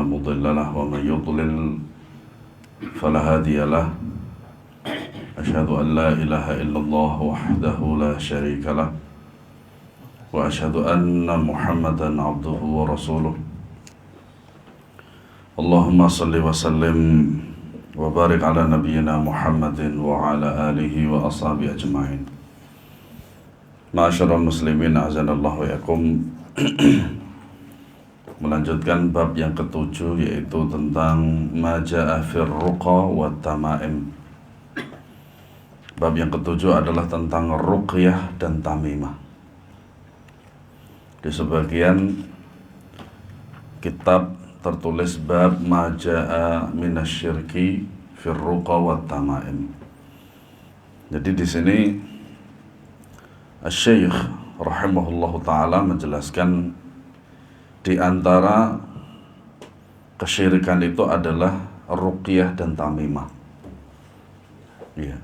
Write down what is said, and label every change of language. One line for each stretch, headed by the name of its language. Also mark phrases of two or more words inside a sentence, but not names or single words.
Arabic: مضل له ومن يضلل فلا هادي له أشهد أن لا إله إلا الله وحده لا شريك له وأشهد أن محمدا عبده ورسوله اللهم صل وسلم وبارك على نبينا محمد وعلى آله وأصحابه أجمعين. معاشر المسلمين أعاننا الله وإياكم.
Indonesian: Melanjutkan bab yang ketujuh, yaitu tentang
Arabic: ما جاء في الرقى والتمائم.
Indonesian: Bab yang ketujuh adalah tentang ruqyah dan tamimah. Di sebagian kitab tertulis bab
Arabic: ما جاء من الشرك في الرقى والتمائم.
Indonesian: Jadi di sini Asy-Syaikh
Arabic: رحمه الله تعالى
Indonesian: menjelaskan di antara kesyirikan itu adalah ruqyah dan tamimah. Ya.